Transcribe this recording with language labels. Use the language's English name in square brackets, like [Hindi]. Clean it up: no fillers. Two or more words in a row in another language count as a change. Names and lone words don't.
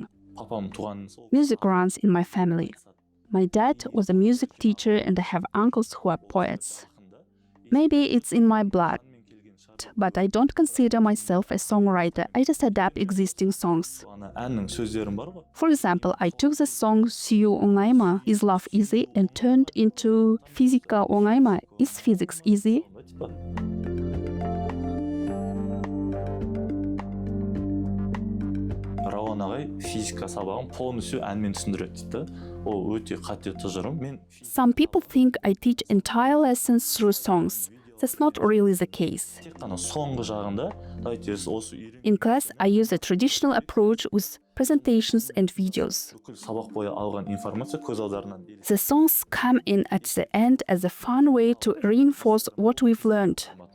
[English] Music runs in my family. My dad was a music teacher and I have uncles who are poets. Maybe it's in my blood. But I don't consider myself a songwriter, I just adapt existing songs. For example, I took the song Сүю оңай ма, Is Love Easy, and turned into Физика оңай ма, Is Physics Easy? [Kazakh] Рауан ағай физика сабағын полностью әнмен түсіндіреді дейді. Ол өте қате тұжырым. [English] Some people think I teach entire lessons through songs. That's not really the case. In class, I use a traditional approach with presentations and videos. The songs come in at the end as a fun way to reinforce what we've learned.